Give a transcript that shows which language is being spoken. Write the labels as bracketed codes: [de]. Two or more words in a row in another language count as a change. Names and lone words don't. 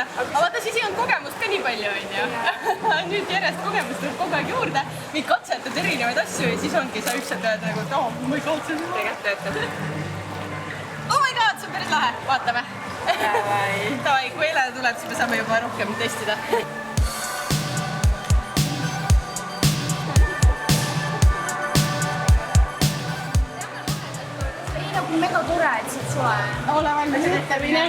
[et] Aga vaata, siis ei olnud kogemust ka nii palju, on ju. Nüüd järjest kogemust tuleb kogu aeg juurde, mind katsetad erinevaid asju ja siis ongi sa ükselt öelda nagu, et [en] oh my god, [et] see on tegelikult töötab. [en] Oh my god, [et] see on päris lahe, vaatame. Tavai, kui Ele tuleb, siis me saame juba rohkem testida. Mega tore, et siit suve. Ole valmis ette minema.